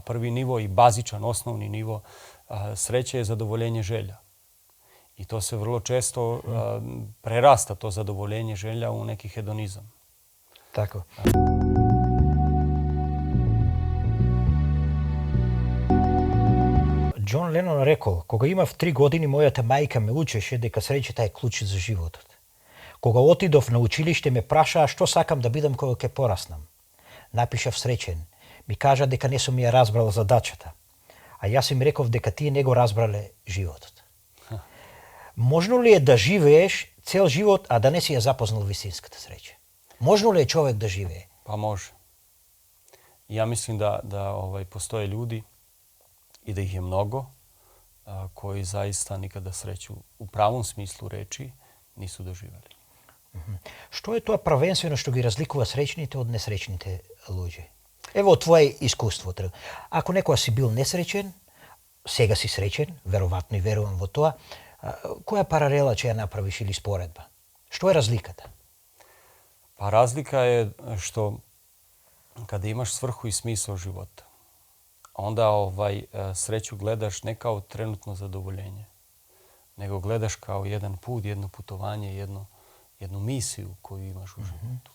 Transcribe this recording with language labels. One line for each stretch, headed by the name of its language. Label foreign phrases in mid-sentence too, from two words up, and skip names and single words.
Serbian: Prvi nivo i bazičan, osnovni nivo sreće je zadovoljenje želja. I to se vrlo često prerasta, to zadovoljenje želja, u neki hedonizam. Tako. John Lennon rekao,
Macedonian: кога имав 3 години, мојата мајка ме учеше дека среќата е клучит за животот. Кога отидов на училиште, ме прашаа што сакам да бидам кога ќе пораснам. Напишав среќен. Ми кажа дека не сум ја разбрал задачата. А јас им реков дека тие не го разбрале животот. Можно ли е да живееш цел живот, а да не си ја запознал вистинската среќа? Можно ли е човек да живее?
Serbian: Pa može. Ja mislim da postoje ljudi i da ih je mnogo koji zaista nikada sreću u pravom smislu reči nisu doživjeli.
Macedonian: Што е тоа правенствено што ги разликува среќните од несреќните луѓе? Ево твое искуство. Ако некоја си бил несреќен, сега си среќен, веројатно и верувам во тоа, која паралела ќе ја направиш или споредба? Што е разликата?
Serbian: Pa razlika je što kada imaš svrhu i smisao života, onda sreću gledaš ne kao trenutno zadovoljenje, nego gledaš kao jedan put, jedno putovanje, jednu misiju koju imaš u životu.